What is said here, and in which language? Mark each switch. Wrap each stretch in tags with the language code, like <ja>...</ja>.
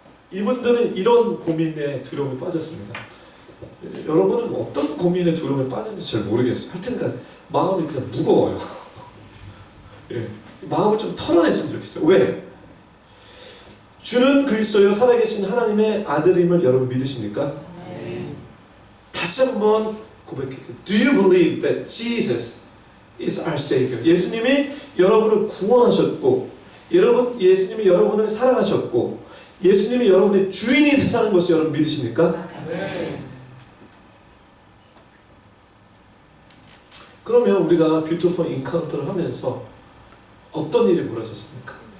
<ko>이분들은 이런 고민에 두려움에 빠졌습니다. 여러분은 어떤 고민에 두려움에 빠졌는지 잘 모르겠어요. 하여튼간 마음이 그냥 무거워요. 예, 마음을 좀 털어냈으면 좋겠어요. 왜? 주는 그리스도요 살아계신 하나님의 아들임을 여러분 믿으십니까? 네. 다시 한번 고백할게요.</ko> <en>Do you believe that Jesus is our Savior?</en> <ko>예수님이 여러분을 구원하셨고, 예수님이 여러분을 사랑하셨고, 예수님이 여러분의 주인이 되사는 것을 여러분 믿으십니까? 네. 그러면 우리가 뷰티풀 인카운터를 하면서 어떤 일이 벌어졌습니까?</ko>